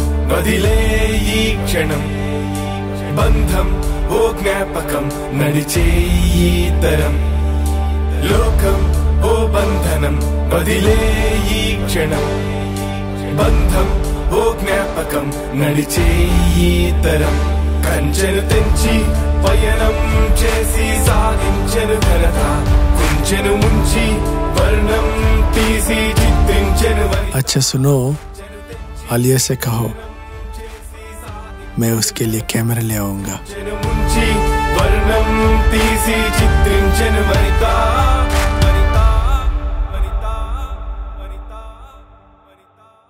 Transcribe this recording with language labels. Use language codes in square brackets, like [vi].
[te] వదిలే ఈ క్షణం బంధం ఓ జ్ఞాపకం నడిచే ఈ తరం లోకం ఓ బంధనం వదిలే ఈ క్షణం బంధం ఓ జ్ఞాపకం నడిచే ఈ తరం కంచెను తెంచి పయనం చేసి సాధించెను ఘనత కుంచెను ముంచి వర్ణం తీసి చిత్రించెను [hi] अच्छा सुनो, आलिया से कहो मैं उसके लिए कैमरा ले आऊंगा. [te] ముంచి వర్ణం తీసి చిత్రించెను వనిత వనిత వనిత వనిత వనిత.